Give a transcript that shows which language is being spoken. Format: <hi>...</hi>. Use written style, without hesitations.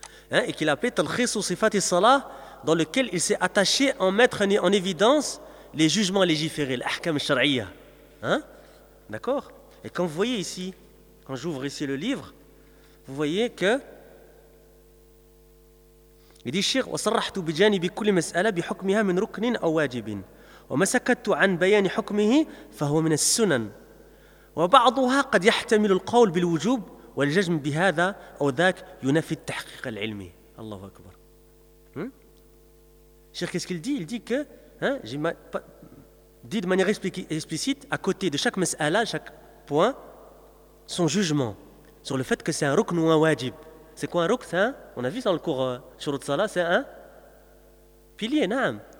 <fr>Hein, et qu'il a appelé Talkhis ou Sifat et Salah, dans lequel il s'est attaché à mettre en évidence les jugements légiférés, l'ahkam shar'iyya. Hein? D'accord? Et quand vous voyez ici, quand j'ouvre ici le livre, vous voyez que. Il dit Cheikh,</fr> <ar>وصرحتو بجانب كل مسألة بحكمها من ركن أو واجب. ومسكت عن بيان حكمه فهو من السنن وبعضها قد يحتمل القول بالوجوب والجزم بهذا أو ذاك ينفي التحقيق العلمي. الله أكبر.</ar> <fr>Cheikh, qu'est-ce qu'il dit? Il dit que, hein, j'ai dit de manière explicite, à côté de chaque mas'ala, chaque point, son jugement sur le fait que c'est un rukn ou un wajib. C'est quoi un rukn? Hein? On a vu dans le cours Shurut Salah, c'est un pilier, naam.</fr>